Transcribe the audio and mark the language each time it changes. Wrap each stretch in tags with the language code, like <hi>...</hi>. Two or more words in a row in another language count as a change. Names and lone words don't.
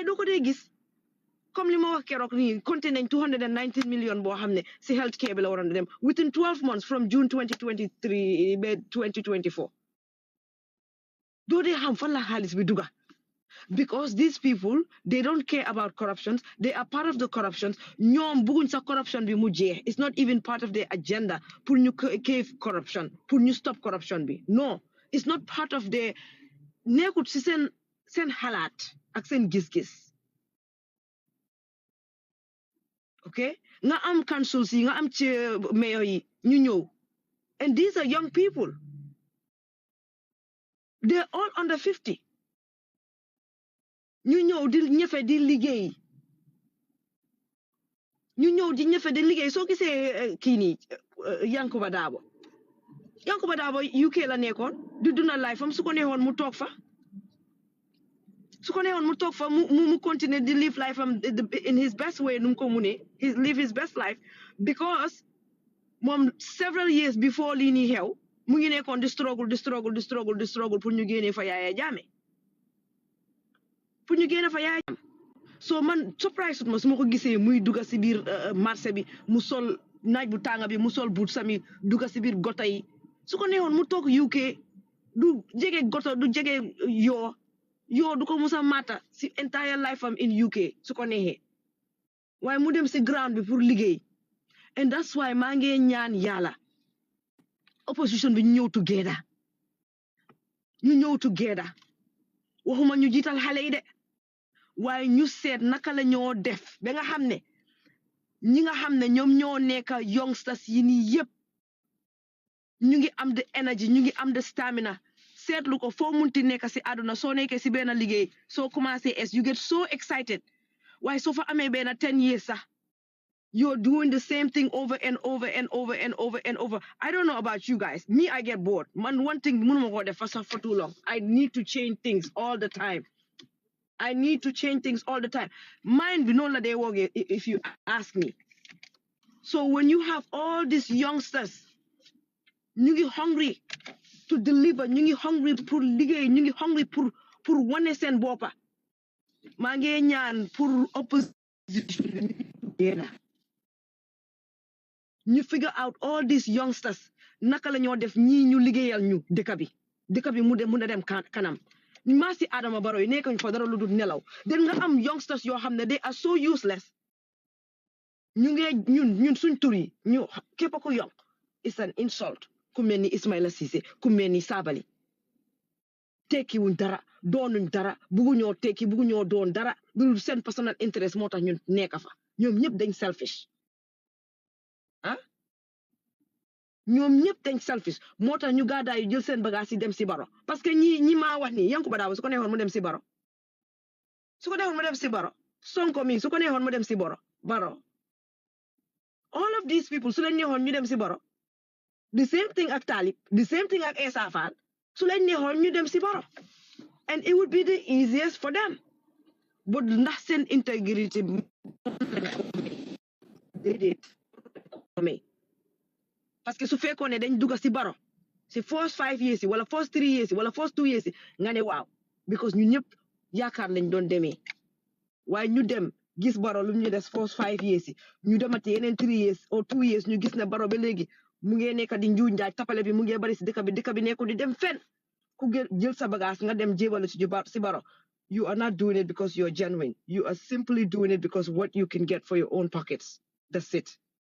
<wo>doo ko dee gis comme li ma wax keroog nii compté nañ 219 million boo xam ne si</wo> <en>health care</en> <wo>bi la waroon dem</wo> <en>within 12 months from June</en> <wo>2023 ba 2024 doo dee xam fan la xaalis bi duga</wo> <en>because these people they don't care about corruptions they are part of the corruptions</en> <wo>ñoom bëgguñ sa corruption bi mu jeex</wo> <en>it's not even part of their agenda</en> <wo>pour ñu cave corruption pour ñu stop corruption bi</wo> <en>no it's not part of their</en> <wo>nekkut si seen xalaat ak seen gis-gis okay nga am councils yi nga am ci mayor yi ñu ñëw</wo> <en>and these are young people they're all under 50</en> <wo>ñu ñëw di ñëfe di liggéey soo gisee kii nii Yankuba Dabo UK la nekkoon di dundal life am su ko neexoon mu toog fa mu continuer di</wo> <en>live life</en> <wo>am</wo> <en>in his best way</en> <wo>nu mu ko munee</wo> <en>live his best life</en> <wo>because moom</wo> <en>several years before</en> <wo>lii nii xew mu ngi nekkoon di struggle pour ñu génnee fa Yaya Jammeh so man surprise ma su ma ko gisee muy dugga si biir marché bi mu sol naaj bu tànga bi mu sol buut sami dugga si biir gota yi su ko neexoon mu toog UK du jege gota du jege yoo du ko musa mata si</wo> <en>entire life</en> <wo>am</wo> <en>in UK</en> <wo>su ko neexee waaye mu dem si ground bi pour liggéey</wo> <en>and that's why</en> <wo>maa ngi ñaan yàlla opposition bi ñu ñëw together waxuma ñu jiital xale yi de waaye ñu seet naka la ñoo def ba nga xam ne ñi nga xam ne ñoom ñoo nekk youngsters yi nii yëpp ñu ngi am de energy ñu ngi am de stamina seetlu ko foo munti nekk si àdduna soo nekkee si benn liggéey soo commencé</wo> <en>you get so excited</en> <wo>waaye soo fa amee benn 10 years sax</wo> <en>you're doing the same thing over and over and over and over and over. I don't know about you guys. Me, I get bored. Man, one thing, for too long. I need to change things all the time. Mine be no la they work if you ask me. So when you have all these youngsters,</en> <wo>ñu ngi</wo> <en>hungry to deliver,</en> <wo>ñu ngi hungry pour liggéey, ñu ngi hungry pour wane seen boppa. Maa ngi ñaan pour opposition ñu</wo> <en>figure out all these youngsters</en> <wo>naka la ñoo def ñii ñu liggéeyal ñu dëkk bi mu dem kanam maa si Adama Barrow yi nekkuñ fa dara lu dul nelaw den nga am youngsters yoo xam ne</wo> <en>they are so useless</en> <wo>ñu ngi ñun suñ tur yi ñu képp ku yokk</wo> <en>it's an insult</en> <wo>ku mel ni Ismaila Ceesay ku mel ni Sabally tekki wuñ dara doonuñ dara bugguñoo tekki bugguñoo doon dara lu seen</wo> <en>personal interest</en> <wo>moo tax ñun nekk fa ñoom ñëpp dañ selfish ñoom ñëpp dañ selfish moo tax ñu gàddaay yu jël seen bagage yi dem si Barrow parce que ñi maa wax nii Yankuba Dabo su ko neexoon mu dem si Barrow Sonko mi su ko neexoon mu dem si Barrow</wo> <en>all of these people</en> <wo>su leen neexoon ñu dem si Barrow</wo> <en>the same thing</en> <wo>ak Talib</wo> <en>the same thing</en> <wo>ak Essa Faal su leen neexoon ñu dem si Barrow</wo> <en>and it would be the easiest for them</en> <wo>but ndax seen integrity déedéet parce que su fekkoon ne dañ dugg si Barrow si</wo> <en>first 5 years</en> <wo>wala</wo> <en>first 3 years</en> <wo>wala</wo> <en>first 2 years</en> <wo>nga ne waaw because ñun ñëpp yaakaar lañ doon demee waaye ñu dem gis Barrow lu ñu des</wo> <en>first 5 years</en> <wo>ñu demati yeneen</wo> <en>3 years or 2 years</en> <wo>ñu gis ne Barrow ba léegi mu ngi nekk di njuuj njaaj tapale bi mu ngi bari si dëkk bi nekkul di dem fenn ku jël sa bagage nga dem jébalu si Barrow</wo> <en>you are not doing it because you're genuine you are simply doing it because what you can get for your own pockets that's it.</en>